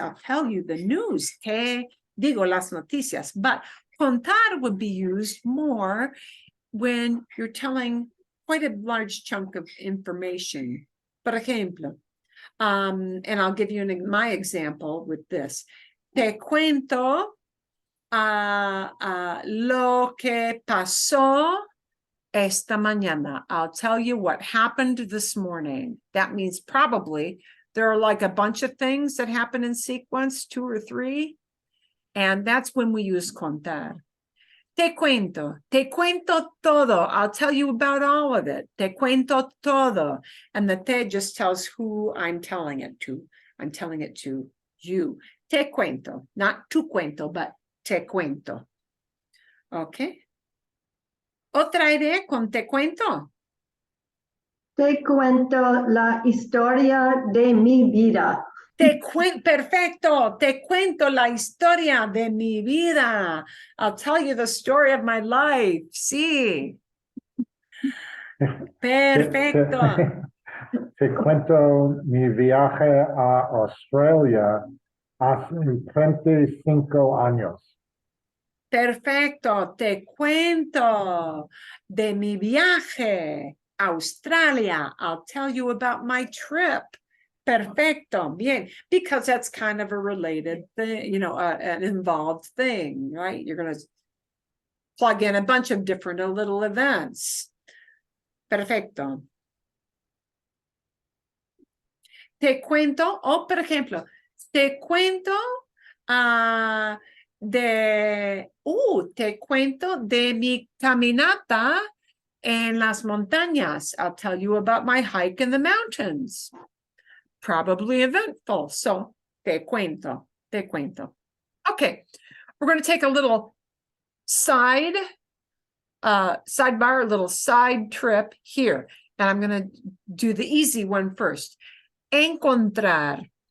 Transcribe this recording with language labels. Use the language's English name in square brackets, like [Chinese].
[English] I'll tell you the news. [Spanish] Te digo las noticias. [English] But contar would be used more when you're telling quite a large chunk of information. [Spanish] Por ejemplo, [English] and I'll give you my example with this. [Spanish] Te cuento lo que pasó esta mañana. [English] I'll tell you what happened this morning. That means probably there are like a bunch of things that happen in sequence, 2 or 3. And that's when we use contar. [Spanish] Te cuento todo. [English] I'll tell you about all of it. [Spanish] Te cuento todo. [English] And the te just tells who I'm telling it to. I'm telling it to you. Te cuento, not tu cuento, but te cuento. [Spanish] Okay. Otra idea con te cuento. Te cuento la historia de mi vida. Perfecto. Te cuento la historia de mi vida. [English] I'll tell you the story of my life. [Spanish] Sí. Perfecto. Te cuento mi viaje a Australia hace 35 años. Perfecto. Te cuento de mi viaje a Australia. [English] I'll tell you about my trip. Perfecto. Bien. Because that's kind of a related thing, an involved thing, right? You're going to plug in a bunch of different little events. [Spanish] Perfecto. Te cuento, por ejemplo, te cuento te cuento de mi caminata en las montañas. [English] I'll tell you about my hike in the mountains. probably eventful. So, te cuento, te cuento. Okay, we're going to take a little sidebar, a little side trip here. And I'm going to do the easy one first. Encontrar.